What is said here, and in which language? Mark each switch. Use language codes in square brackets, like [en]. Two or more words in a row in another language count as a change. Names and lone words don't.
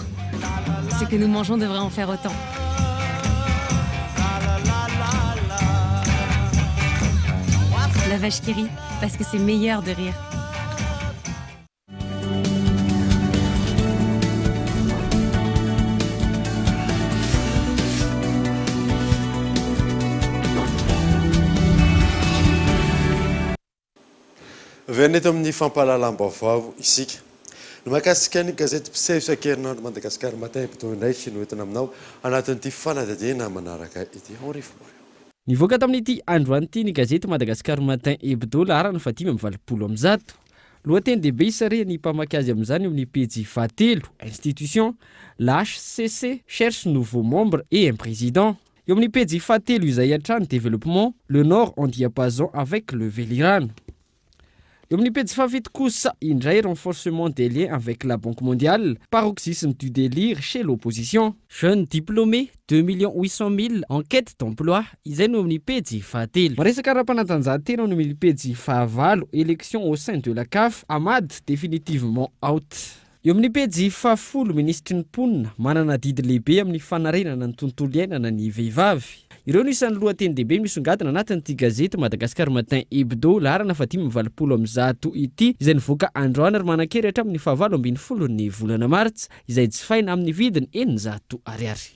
[fr] Ce que nous mangeons devrait en faire autant. La vache qui rit, parce que c'est meilleur de rire. [mg] Venez amin'ny fampahalalam-baovao isika. No mahakasika ny gazety mpiseho isan-kerinandro Madagasikara matin hebdo ndraiky no entina aminao anatin'ity fanadadiana manaraka ity horivo. Nivoaka tamin'ity androany ity ny gazety Madagascar Matin Hebdo laharana 520 lohateny dehibe isare ny mpamaky azy amin'izany amin'ny pejy 23 [fr] institution la HCC cherche nouveau membre et un président. [mg] Eo amin'ny pejy 23 izay hatrany [fr] développement le nord en diapason avec le Velirano. [mg] Eo amin'ny pejy 27 kosa indray [fr] renforcement des liens avec la Banque mondiale, paroxysme du délire chez l'opposition. Jeunes diplômés 2 800 000 en quête d'emploi [mg] izay no amin'ny pejy [fr] 23. [mg] Maresaka ara-panatanjahantena no amin'ny pejy 24 [fr] élection au sein de la CAF, Ahmad définitivement out. [mg] Eo amin'ny pejy 10 ministry ny mponina manana didy lehibe amin'ny fanarenana ny tontolo iainana ny vehivavy. Ireo no isan'ny lohateny dehibe misongadina anatin'ity gazety Madagascar Matin Hebdo laharana 520 ity izay nivoaka androany ary manan-kery hatramin'ny 17 ny volana Martsa izay jifaina amin'ny vidiny 900 ariary.